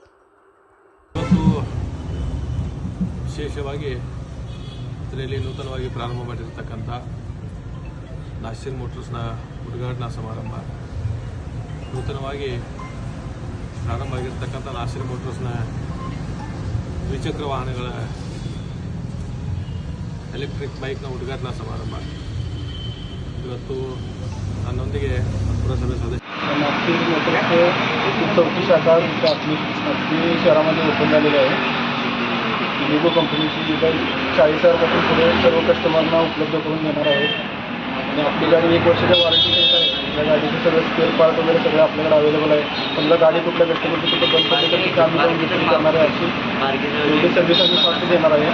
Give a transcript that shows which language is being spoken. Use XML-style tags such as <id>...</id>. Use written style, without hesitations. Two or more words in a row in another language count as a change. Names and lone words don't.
<kn>ವಿಶೇಷವಾಗಿ ಇದರಲ್ಲಿ ನೂತನವಾಗಿ ಪ್ರಾರಂಭ ಮಾಡಿರತಕ್ಕಂಥ ನಾಸಿರ್ ಮೋಟರ್ಸ್ನ ಉದ್ಘಾಟನಾ ಸಮಾರಂಭ, ನೂತನವಾಗಿ ಪ್ರಾರಂಭ ಆಗಿರತಕ್ಕಂಥ ನಾಸಿರ್ ಮೋಟರ್ಸ್ನ ದ್ವಿಚಕ್ರ ವಾಹನಗಳ</kn> <en>electric bike</en> <kn>ಉದ್ಘಾಟನಾ ಸಮಾರಂಭ ಇವತ್ತು ನನ್ನೊಂದಿಗೆ ಪುರಸಭೆ ಸದಸ್ಯ</kn> <mr>नागपूर मोटर्सचे चौथी शाखा आपली शहरामध्ये ओपन झालेली आहे। इलिगो कंपनीची जी काही 40,000पासून पुढे सर्व कस्टमरना उपलब्ध करून देणार आहेत आणि आपली गाडी 1 वर्षाच्या वॉरंटी देत आहे। या गाडीचे सगळे</mr> <en>spare part</en> <mr>वगैरे सगळे आपल्याकडे अवेलेबल आहे। समजा गाडी कुठल्या कस्टमरची कुठं बंद पडली तर ती आम्ही जाऊन विक्री करणार आहे, अशी एवढी सर्व्हिस आम्ही फास्ट देणार आहे।</mr>